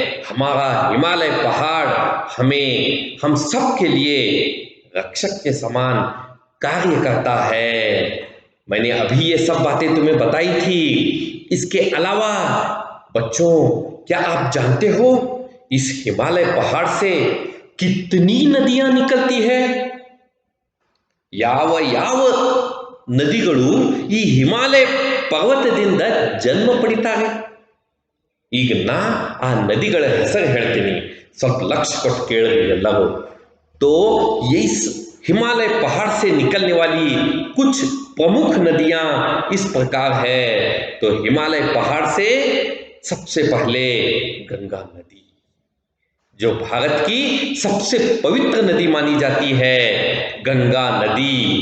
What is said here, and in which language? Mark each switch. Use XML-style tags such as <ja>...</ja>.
<hi>हमारा हिमालय पहाड़ हम सब के लिए रक्षक के समान कार्य करता है. मैंने अभी ये सब बातें तुम्हें बताई थी. इसके अलावा बच्चों, क्या आप जानते हो इस हिमालय पहाड़ से कितनी नदियां निकलती है?</hi> <kn>ಯಾವ ಯಾವ ನದಿಗಳು ಈ ಹಿಮಾಲಯ ಪರ್ವತದಿಂದ ಜನ್ಮ ಪಡಿತಾರೆ. ಈಗ ನಾ ಆ ನದಿಗಳ ಹೆಸರು ಹೇಳ್ತೀನಿ, ಸ್ವಲ್ಪ लक्ष्य ಕೊಟ್ಟು ಕೇಳ್ರಿ ಎಲ್ಲರೂ.</kn> <hi>तो इस हिमालय पहाड़ से निकलने वाली कुछ प्रमुख नदियां इस प्रकार है. तो हिमालय पहाड़ से सबसे पहले गंगा नदी, जो भारत की सबसे पवित्र नदी मानी जाती है, गंगा नदी.</hi>